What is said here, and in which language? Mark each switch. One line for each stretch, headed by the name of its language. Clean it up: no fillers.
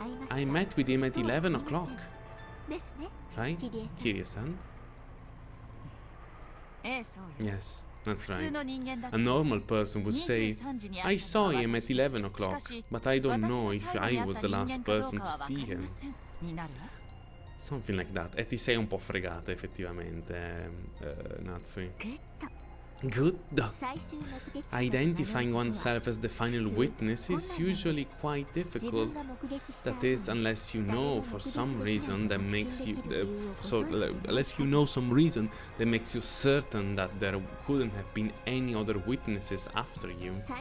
English: I met with him at 11 o'clock. Right, Kirie-san? Yes, that's right. A normal person would say, I saw him at 11 o'clock, but I don't know if I was the last person to see him. Something like that.
Italian: E ti sei un po' fregata effettivamente, Natsuhi.
English: Good. Identifying oneself as the final witness is usually quite difficult. That is, unless you know for some reason that makes you unless you know some reason that makes you certain that there couldn't have been any other witnesses after you.